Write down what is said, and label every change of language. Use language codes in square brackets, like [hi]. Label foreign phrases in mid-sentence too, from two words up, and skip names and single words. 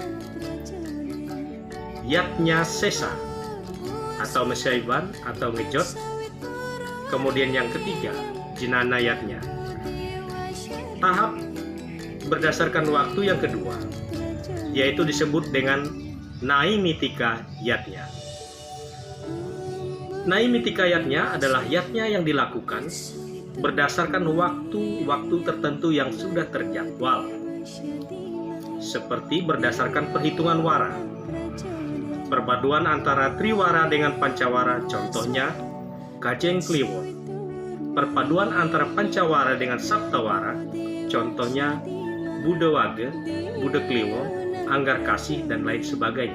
[id] Yatnya sesa, atau mesaiban, atau ngejot. Kemudian yang ketiga, jinana yatnya. Tahap berdasarkan waktu yang kedua, yaitu disebut dengan Naimitika yatnya. Naimitika yatnya adalah yatnya yang dilakukan berdasarkan waktu-waktu tertentu yang sudah terjadwal, seperti berdasarkan perhitungan wara, perpaduan antara triwara dengan pancawara, contohnya Kajeng Kliwon, perpaduan antara pancawara dengan saptawara, contohnya Buddha Wage, Buddha Kliwon, Anggar Kasih, dan lain sebagainya.